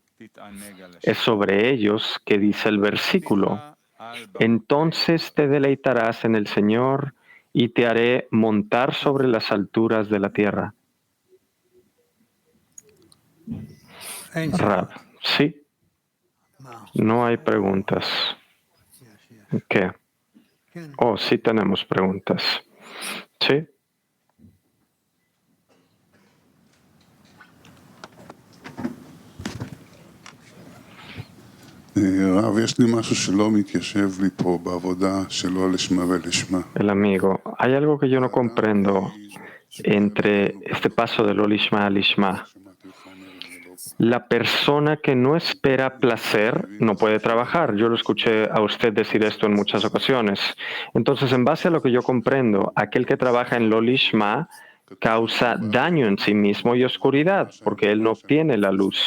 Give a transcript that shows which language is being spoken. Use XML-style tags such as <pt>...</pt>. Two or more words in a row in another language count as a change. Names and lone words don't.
<es>Es sobre ellos que dice el versículo: entonces te deleitarás en el Señor y te haré montar sobre las alturas de la tierra. Rab, sí. No hay preguntas. ¿Qué? Oh, sí tenemos preguntas. ¿Sí?</es> <he>רב, יש לי משהו שלא מתיישב לי פה בעבודה שלא לשמה ולשמה.</he> <es>El amigo, hay algo que yo no comprendo entre este paso de</es> <he>לא לשמה</he> <es>a lishma. La persona que no espera placer no puede trabajar. Yo lo escuché a usted decir esto en muchas ocasiones. Entonces, en base a lo que yo comprendo, aquel que trabaja en</es> <he>לא לשמה</he> <es>causa daño en sí mismo y oscuridad, porque él no obtiene la luz.</es>